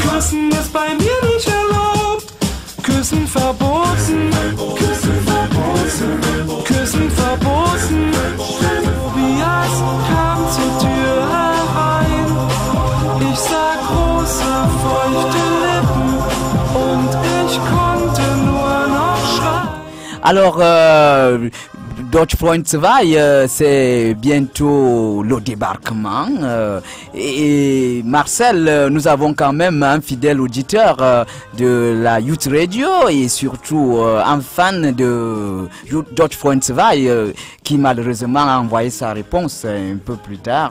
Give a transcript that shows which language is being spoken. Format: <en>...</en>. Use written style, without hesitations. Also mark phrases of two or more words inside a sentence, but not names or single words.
<de>Küssen ist bei mir nicht erlaubt. Küssen verboten, Küssen verboten, Küssen verboten. Tobias kam zur Tür herein. Ich sah große, feuchte Lippen und ich konnte nur noch schreien.</de> <fr>Alors, Deutschfreund 2, c'est bientôt le débarquement. Et Marcel, nous avons quand même un fidèle auditeur de la Youth Radio et surtout un fan de Deutschfreund 2 qui malheureusement a envoyé sa réponse un peu plus tard.</fr>